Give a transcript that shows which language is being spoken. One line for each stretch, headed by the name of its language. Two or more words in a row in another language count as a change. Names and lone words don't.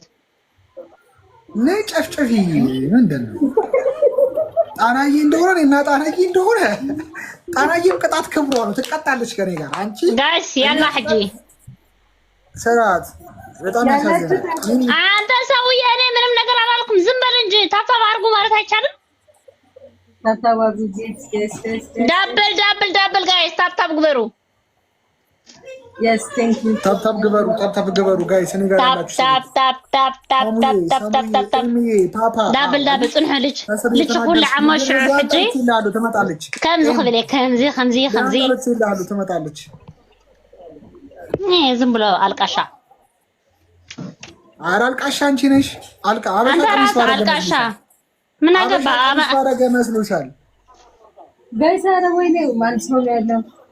Amharic: ነይ ጨፍጨፊ። ምንድን ነው ጣናዬ እንደሆነ እና ጣናዬ እንደሆነ ጣናዬም ቅጣት ክብሯ ነው። ትቀጣለች ከኔ ጋር። አንቺ ጋይስ ያላ ሐጂ ሰራት በጣም ያሳዝናል። አንተ ሰውዬ እኔ ምንም ነገር አላልኩም። ዝም በል እንጂ ታብታብ አድርጉ ማለት አይቻልም? ታብታብ አድርጉ።
English: double guys tap tap ግበሩ። Yes, thank you.
Amharic: ታፕ ግበሩ ጋይስ። እኔ ጋር ያላችሁ
Tigrinya: ዳብል ጽንሑ ልጅ ሁሉ ዓመት ሽዑ ሕጂ
Amharic: ትመጣለች።
Tigrinya: ከምዚ ክብል ከምዚ
Amharic: ትመጣለች። ዝም ብሎ አልቃሻ። ኧረ አልቃሻ አንቺ ነሽ። አንተ ራስህ አልቃሻ። ምን አገባ አረገ መስሎሻል? ጋይስ ኧረ ወይኔ ማን ሰው ነው ያለው?